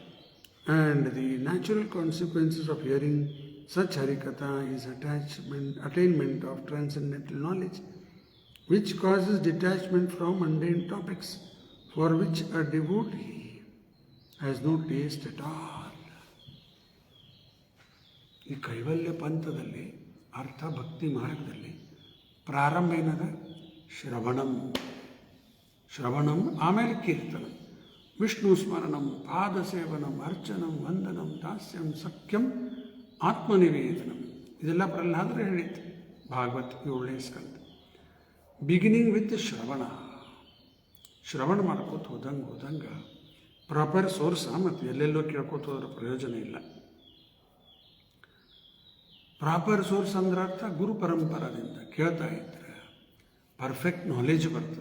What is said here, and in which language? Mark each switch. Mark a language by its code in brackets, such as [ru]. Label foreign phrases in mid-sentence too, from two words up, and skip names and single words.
[en] And the natural consequences of hearing such Harikatha is attainment of transcendental knowledge, which causes detachment from mundane topics for which a devotee has no taste at all. [kn] ಈ ಕೈವಲ್ಯ ಪಂಥದಲ್ಲಿ ಅರ್ಥ ಭಕ್ತಿ ಮಾರ್ಗದಲ್ಲಿ ಪ್ರಾರಂಭ ಏನದ, [sa] ಶ್ರವಣಂ ಆಮೇಲೆ ಕೀರ್ತನಂ, ವಿಷ್ಣು ಸ್ಮರಣಂ, ಪಾದ ಸೇವನಂ, ಅರ್ಚನಂ, ವಂದನಂ, ದಾಸ್ಯಂ, ಸಖ್ಯಂ, ಆತ್ಮನಿವೇದನಂ. [kn] ಇದೆಲ್ಲ ಪ್ರಹ್ಲಾದರೇ ಹೇಳಿತ್ತು ಭಾಗವತ್ 7ನೇ ಸ್ಕಂದ. [en] beginning with [kn] ಶ್ರವಣ ಮಾಡ್ಕೋತ ಹೋದಂಗೆ [en] proper source, [kn] ಮತ್ತು ಎಲ್ಲೆಲ್ಲೋ ಕೇಳ್ಕೋತ ಹೋದ್ರೆ ಪ್ರಯೋಜನ ಇಲ್ಲ. [en] proper source [kn] ಅಂದ್ರೆ ಅರ್ಥ ಗುರು ಪರಂಪರದಿಂದ ಕೇಳ್ತಾ ಇದ್ರೆ [en] perfect knowledge [kn] ಬರ್ತದೆ.